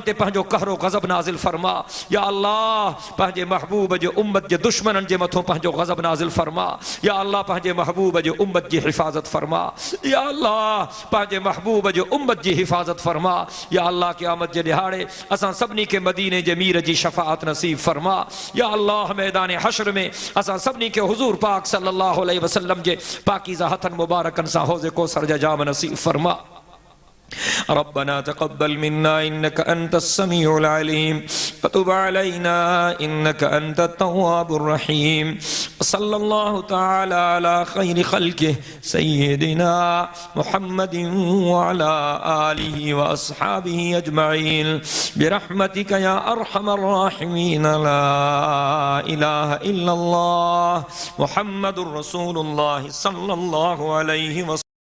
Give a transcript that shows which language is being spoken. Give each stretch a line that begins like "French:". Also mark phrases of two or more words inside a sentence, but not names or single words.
Sindhi: ते पंहिंजो कहरो ग़ज़ब नाज़िल फरमा
Arabic: يا الله
Sindhi: पंहिंजे महबूब जे उम्मत जे दुश्मननि जे मथां पंहिंजो ग़ज़ब नाज़िल फरमा
Arabic: يا الله
Sindhi: पंहिंजे महबूब जे उम्मत जी हिफ़ाज़त फरमा
Arabic: يا الله
Sindhi: पंहिंजे महबूब जे उम्मत जी हिफ़ाज़त फरमा
Arabic: يا الله
Sindhi: क़यामत जे ॾिहाड़े असां सभिनी खे मदीने जे मीर जी शफ़ाअत नसीब फरमा
Arabic: يا الله
Sindhi: मैदान हश्र में असां सभिनी खे हुज़ूर पाक
Arabic: صلى الله عليه وسلم
Sindhi: जे पाकीज़ा हथनि मुबारकनि सां हौज़े कौसर जा जाम नसीब फरमा
Arabic: ربنا تقبل منا إنك أنت السميع العليم وتب علينا إنك أنت التواب الرحيم صلى الله تعالى على خير خلقه سيدنا محمد وعلى آله وأصحابه أجمعين برحمتك يا أرحم الراحمين لا إله إلا الله محمد رسول الله صلى الله عليه وسلم.